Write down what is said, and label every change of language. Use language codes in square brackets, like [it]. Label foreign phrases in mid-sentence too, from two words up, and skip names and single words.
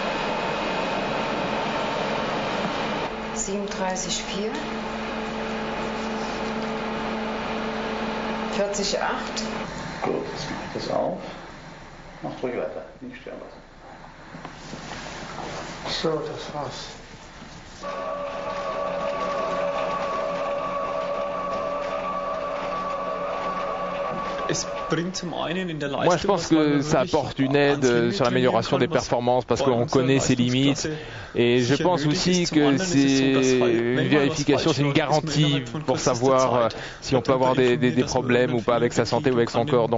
[de] 37,4. 40,8. Gut, jetzt mache ich das auf. Macht ruhig weiter, nicht stören lassen. So, das war's. [fr] Moi je pense que ça apporte une aide sur l'amélioration des performances parce qu'on connaît ses limites et je pense aussi que c'est une vérification, c'est une garantie pour savoir si on peut avoir des problèmes ou pas avec sa santé ou avec son corps.